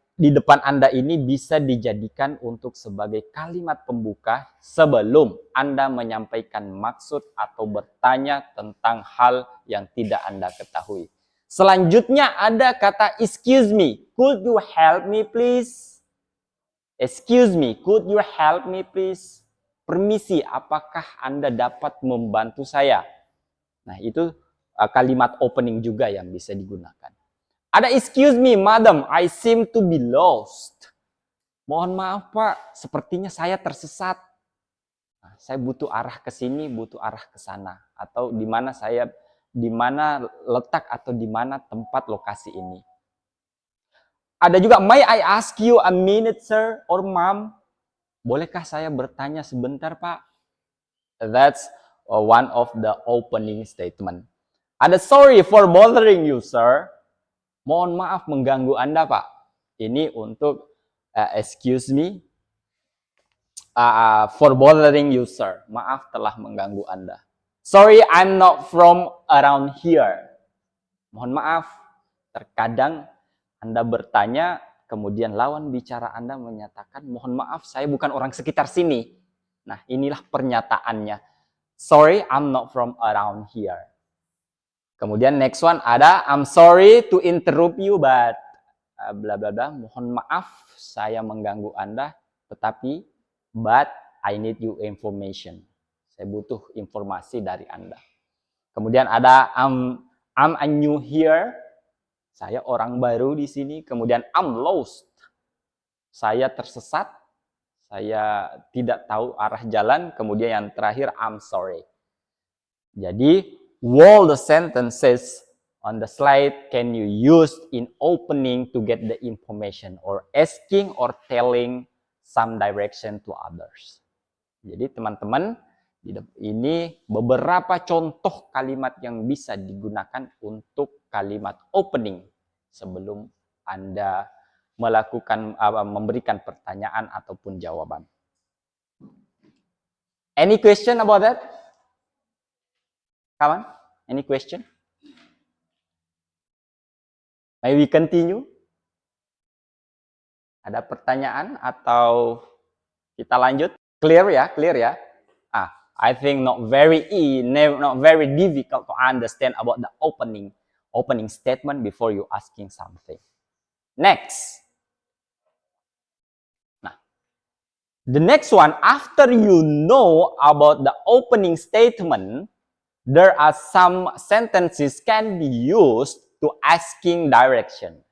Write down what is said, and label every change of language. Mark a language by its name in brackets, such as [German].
[Indonesian] di depan Anda ini bisa dijadikan untuk sebagai kalimat pembuka sebelum Anda menyampaikan maksud atau bertanya tentang hal yang tidak Anda ketahui. Selanjutnya ada kata [English] excuse me. Could you help me please? Excuse me, could you help me please? [Indonesian] Permisi, apakah Anda dapat membantu saya? Nah, itu kalimat opening juga yang bisa digunakan. Ada [English] excuse me, madam, I seem to be lost. [Indonesian] Mohon maaf, Pak, sepertinya saya tersesat. Nah, saya butuh arah ke sini, butuh arah ke sana. Atau di mana letak atau di mana tempat lokasi ini. Ada juga, [English] may I ask you a minute, sir or ma'am? [Indonesian] Bolehkah saya bertanya sebentar, Pak? [English] That's one of the opening statement. [Indonesian] Ada [English] sorry for bothering you, sir. [Indonesian] Mohon maaf mengganggu Anda, Pak. Ini untuk [English] excuse me for bothering you, sir. [Indonesian] Maaf telah mengganggu Anda. [English] Sorry, I'm not from around here. [Indonesian] Mohon maaf, terkadang Anda bertanya, kemudian lawan bicara Anda menyatakan, mohon maaf, saya bukan orang sekitar sini. Nah, inilah pernyataannya. [English] Sorry, I'm not from around here. [Indonesian] Kemudian [English] next one [Indonesian] ada, [English] I'm sorry to interrupt you, but bla bla bla. [Indonesian] Mohon maaf, saya mengganggu Anda, tetapi [English] but I need you information. [Indonesian] Saya butuh informasi dari Anda. Kemudian ada, [English] I'm a new here. [Indonesian] Saya orang baru di sini. Kemudian [English] I'm lost. [Indonesian] Saya tersesat. Saya tidak tahu arah jalan. Kemudian yang terakhir, [English] I'm sorry. [Indonesian] Jadi, [English] all the sentences on the slide can you use in opening to get the information or asking or telling some direction to others. [Indonesian] Jadi teman-teman, ini beberapa contoh kalimat yang bisa digunakan untuk kalimat opening sebelum Anda memberikan pertanyaan ataupun jawaban. [English] Any question about that? [Indonesian] Kawan, [English] any question? May we continue? [Indonesian] Ada pertanyaan atau kita lanjut? [English] Clear ya? I think not very difficult to understand about the opening statement before you asking something. Next. Nah, the next one, after you know about the opening statement, there are some sentences can be used to asking direction.